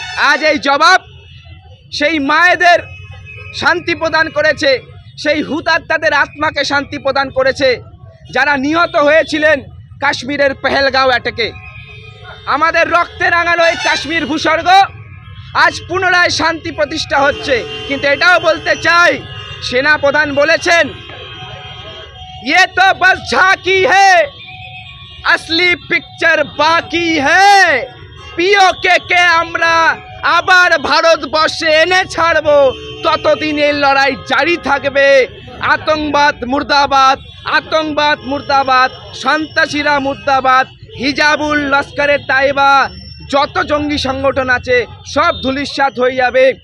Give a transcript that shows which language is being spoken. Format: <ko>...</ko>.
<bn>আজ এই জবাব সেই মায়েদের শান্তি প্রদান করেছে, সেই হুতাত্মাদের আত্মাকে শান্তি প্রদান করেছে যারা নিহত হয়েছিলেন কাশ্মীরের পেহেলগাঁও অ্যাটাকে। আমাদের রক্তে রাঙানো এই কাশ্মীর ভূস্বর্গ আজ পুনরায় শান্তি প্রতিষ্ঠা হচ্ছে। কিন্তু এটাও বলতে চাই, সেনা প্রধান বলেছেন,</bn> <hi>ये तो बस झांकी है, असली पिक्चर बाकी है।</hi> <bn>পিওকে কে আমরা আবার ভারতবর্ষে এনে ছাড়বো, ততদিন এই লড়াই জারি থাকবে। আতঙ্কবাদ মুর্দাবাদ, আতঙ্কবাদ মুর্দাবাদ, সন্ত্রাসীরা মুর্দাবাদ, হিজাবুল লস্করে তাইবা যত জঙ্গি সংগঠন আছে সব ধূলিসাৎ হয়ে যাবে।</bn>